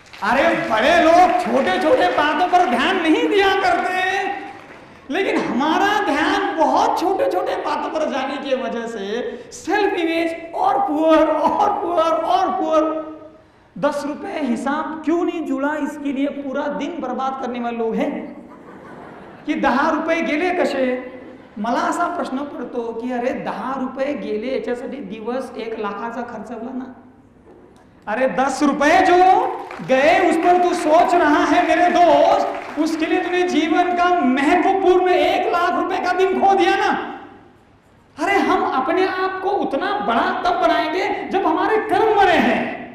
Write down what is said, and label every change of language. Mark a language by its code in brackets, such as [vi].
[hi] अरे बड़े लोग छोटे छोटे बातों पर ध्यान नहीं दिया करते, लेकिन हमारा ध्यान बहुत छोटे छोटे बातों पर जाने की वजह से सेल्फ इमेज और पुअर और पुअर और पुअर। 10 रुपए हिसाब क्यों नहीं जुड़ा, इसके लिए पूरा दिन बर्बाद करने वाले लोग हैं कि 10 रुपये [mr] गेले कसे। मला असा प्रश्न पडतो की अरे 10 रुपये गेले, याच्यासाठी दिवस 1 लाखाचा खर्च झाला ना। [hi] अरे 10 रुपए जो गए उस पर तू सोच रहा है मेरे दोस्त, उसके लिए तूने जीवन का महत्वपूर्ण 1 लाख रुपए का दिन खो दिया ना। अरे हम अपने आप को उतना बड़ा तब बनाएंगे जब हमारे कर्म बड़े हैं।